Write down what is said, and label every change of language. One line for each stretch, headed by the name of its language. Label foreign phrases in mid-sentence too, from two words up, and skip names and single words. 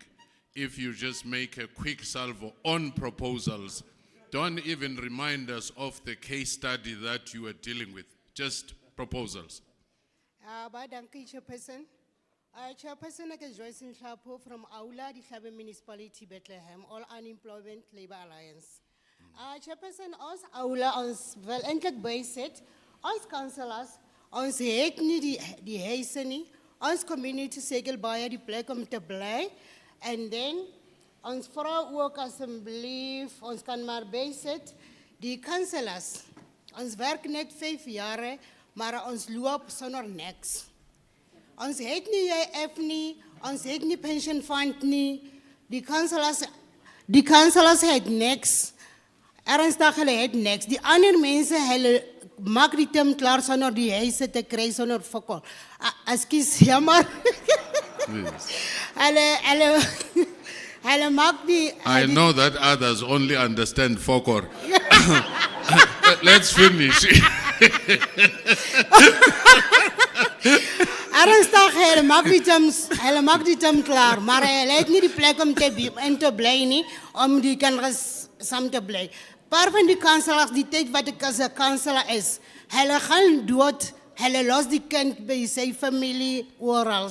English: If you just make a quick salvo on proposals, don't even remind us of the case study that you are dealing with. Just proposals. Thank you, Chairperson. Chairperson, I Joyce Hlapo from Aula, the Hlabe Municipality, Bethlehem, All Unemployment Labor Alliance. Chairperson,
Afrikaans: ons Aula, ons wel eintlik bysit, ons councillors, ons het nie die huise nie, ons community sekel baie die plek om te bly, and then ons vra ook asseblief, ons kan maar bysit, die councillors, ons werk net 5 jare, maar ons loop sonder niks. Ons het nie JF nie, ons het nie
English: pension fund
Afrikaans: nie, die councillors het niks. ernstig hulle het niks. Die ander mense, hulle maak die term klaar sonder die huise te kry sonder fokol. Ekskuus, jammer. Hulle maak die...
English: I know that others only understand Fokor. Let's finish.
Afrikaans: Ernstig, hulle maak die term klaar, maar hulle het nie die plek om te bly nie, om die kinders saam te bly. Paar van die kanselaars, die tyd wat ek as 'n kanselaar is, hulle gaan dood, hulle los die kind by sy familie oral.